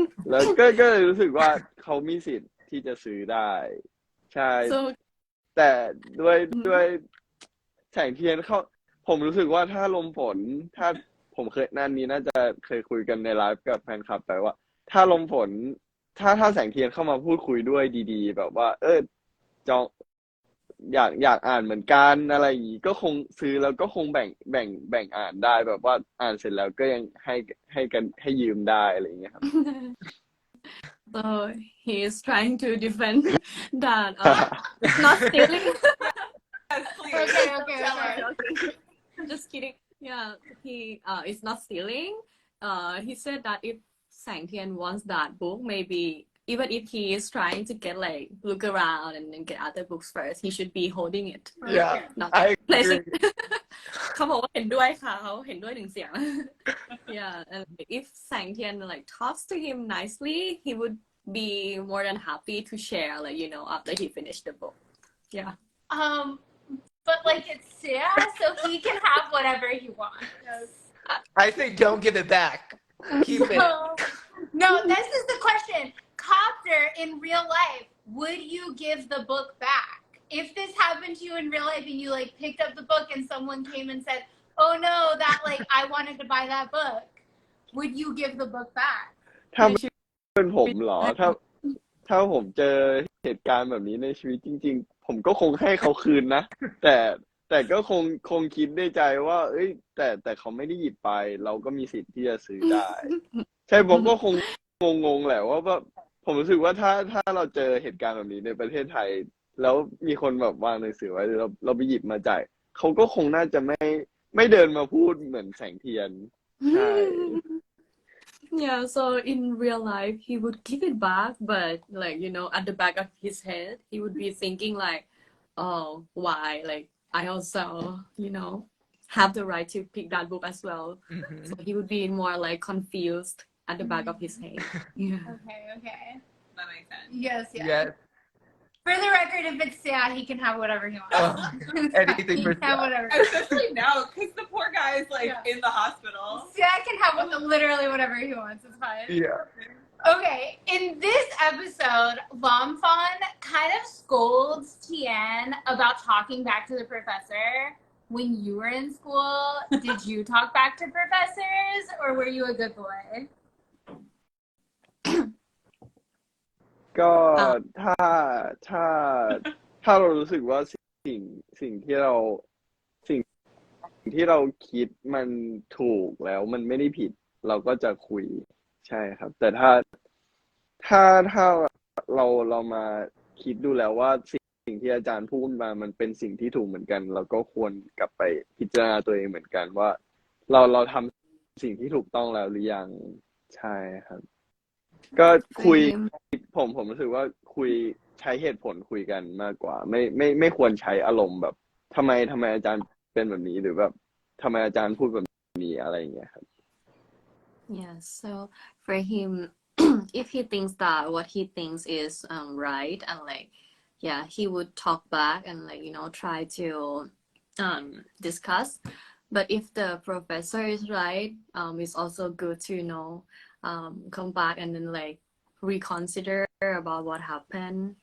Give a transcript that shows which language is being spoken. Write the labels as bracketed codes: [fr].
[th] แล้วก็เลยรู้สึกว่าเขามีสิทธิ์ที่จะซื้อได้ใช่แต่ด้วยแสงเทียนผมรู้สึกว่าถ้าลมฝนถ้าผมเคยน่าจะเคยคุยกันในไลฟ์กับแฟนคลับไปว่าถ้าลมฝนถ้าแสงเทียนเข้ามาพูดคุยด้วยดีๆแบบว่าจองอยากอ่านเหมือนกันอะไรอย่างงี้ก็คงซื้อแล้วก็คงแบ่งอ่านได้แบบว่าอ่านเสร็จแล้วก็ยังให้ยืมได้อะไรอย่างเงี้ยครับ [en] So he is trying to defend that not stealing. Okay. I'm just kidding. Yeah, he is not stealing. He said that if Sang Tian wants that book, maybe even if he is trying to get like look around and then get other books first, he should be holding it. Yeah, not I placing. agree. [th] เขาบอกว่าเห็นด้วยค่ะเขาเห็นด้วยหนึ่งเสียง [en] Yeah, and if Sang Tian like talks to him nicely, he would be more than happy to share, like after he finished the book. Yeah. But like it's Sia, so he can have whatever he wants. I think don't give it back. Keep it. No, this is the question. Copter, in real life, would you give the book back? If this happened to you in real life and you like picked up the book and someone came and said, "Oh no, that like I wanted to buy that book," would you give the book back? [th] ถ้าเป็นผมเหรอถ้าผมเจอเหตุการณ์แบบนี้ในชีวิตจริงๆผมก็คงให้เขาคืนนะแต่ก็คงคิดในใจว่าแต่เขาไม่ได้หยิบไปเราก็มีสิทธิ์ที่จะซื้อได้ ใช่ผมก็คงงงแหละว่าผมรู้สึกว่าถ้าเราเจอเหตุการณ์แบบนี้ในประเทศไทยแล้วมีคนแบบวางหนังสือไว้เราไปหยิบมาจ่ายเขาก็คงน่าจะไม่เดินมาพูดเหมือนแสงเทียนใช่ [en] Yeah, so in real life, he would give it back, but like, at the back of his head, he would be thinking like, oh, why? Like, I also, have the right to pick that book as well. Mhm. So he would be more like confused at the back of his head. Yeah. Okay. That makes sense. Yes. Yes. For the record, if it's Sia, he can have whatever he wants. Oh, anything he for can have Sia. whatever. Especially now, because the poor guy is like Yeah. in the hospital. Sia can have literally whatever he wants. It's fine. Yeah. Okay, in this episode, Lomfon kind of scolds Tien about talking back to the professor. When you were in school, did you talk back to professors, or were you a good boy? [th] ก็ถ้าถ้าถ้าเรารู้สึกว่าสิ่งที่เราสิ่งที่เราคิดมันถูกแล้วมันไม่ได้ผิด เราก็จะคุยใช่ครับ แต่ถ้ าเรามาคิดดูแล้วว่าสิ่งที่อาจารย์พูดมามันเป็นสิ่งที่ถูกเหมือนกัน เราก็ควรกลับไปพิจารณาตัวเองเหมือนกันว่าเราทำสิ่งที่ถูกต้องแล้วหรือยังใช่ครับ ก็คุย ผมรู้สึกว่าคุยใช้เหตุผลคุยกันมากกว่าไม่ควรใช้อารมณ์แบบทำไมอาจารย์เป็นแบบนี้หรือแบบทำไมอาจารย์พูดแบบนี้อะไรอย่างเงี้ยครับ [en] Yeah, so for him, if he thinks that what he thinks is right, and like, yeah, he would talk back and like, try to discuss. But if the professor is right, it's also good to, come back and then like reconsider about what happened.